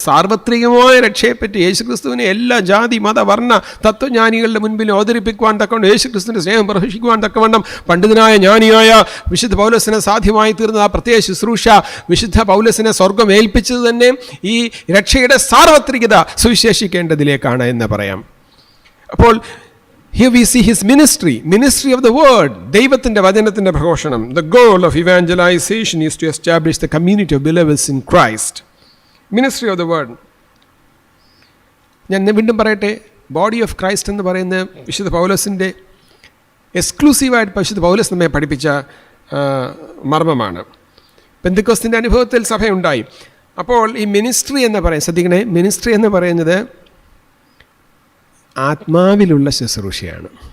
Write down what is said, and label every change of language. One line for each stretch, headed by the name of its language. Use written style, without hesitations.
Malayalam: സാർവത്രികമായ രക്ഷയെപ്പറ്റി യേശുക്രിസ്തുവിനെ എല്ലാ ജാതി മത വർണ്ണ തത്വജ്ഞാനികളുടെ മുൻപിൽ അവതരിപ്പിക്കുവാൻ തക്കവണ്ണം, യേശുക്രിസ്തുവിൻ്റെ സ്നേഹം പ്രഹർഷിക്കുവാൻ തക്കവണ്ണം പണ്ഡിതനായ ജ്ഞാനിയായ വിശുദ്ധ പൗലോസിനെ സാധ്യമായി തീർന്ന ആ പ്രത്യേക ശുശ്രൂഷ വിശുദ്ധ പൗലോസിനെ സ്വർഗം ഏൽപ്പിച്ചത് തന്നെ ഈ രക്ഷയുടെ സാർവത്രികത സുവിശേഷിക്കേണ്ടതിലേക്കാണ് എന്ന് പറയാം. അപ്പോൾ
English: here we see his ministry of the word,
Malayalam: ദൈവത്തിൻ്റെ വചനത്തിൻ്റെ പ്രഘോഷണം.
English: The goal of evangelization is to establish the community of believers in Christ. Ministry of the word.
Malayalam: ഞാൻ വീണ്ടും പറയട്ടെ, ബോഡി ഓഫ് ക്രൈസ്റ്റ് എന്ന് പറയുന്ന വിശുദ്ധ പൗലോസിൻ്റെ എക്സ്ക്ലൂസീവായിട്ട് വിശുദ്ധ പൗലോസ് നമ്മെ പഠിപ്പിച്ച മർമ്മമാണ്. പെന്തക്കോസ്തിൻ്റെ അനുഭവത്തിൽ സഭയുണ്ടായി. അപ്പോൾ ഈ മിനിസ്ട്രി എന്ന് പറയും, ശ്രദ്ധിക്കണേ, മിനിസ്ട്രി എന്ന് പറയുന്നത് ആത്മാവിലുള്ള ശുശ്രൂഷയാണ്.